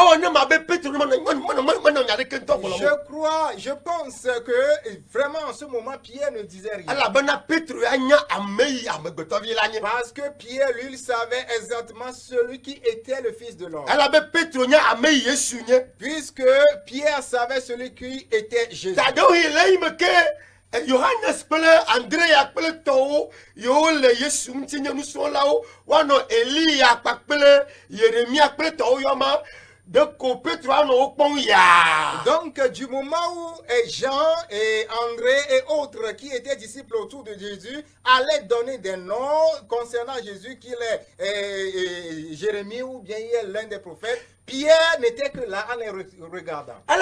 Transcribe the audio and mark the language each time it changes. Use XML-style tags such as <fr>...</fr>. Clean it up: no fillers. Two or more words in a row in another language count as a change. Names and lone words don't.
<fr>Je pense que vraiment en ce moment, Pierre ne disait rien. Parce que Pierre, lui, il savait exactement celui qui était le Fils de l'homme. Puisque Pierre savait celui qui était Jésus.</fr> <ee>Johannes kple Andrea kple tɔwo yewo le Yesu ŋuti nye nusrɔ̃lawo woanɔ Elia kpakple Yeremia kple tɔwo yɔma de ko Petro anɔ wo kpɔm yaa.</ee> <fr>Donc du moment où Jean et André et autres qui étaient disciples autour de Jésus allaient donner des noms concernant Jésus qu'il est Jérémie ou bien il est l'un des prophètes, Pierre n'était que là en les regardant.</fr>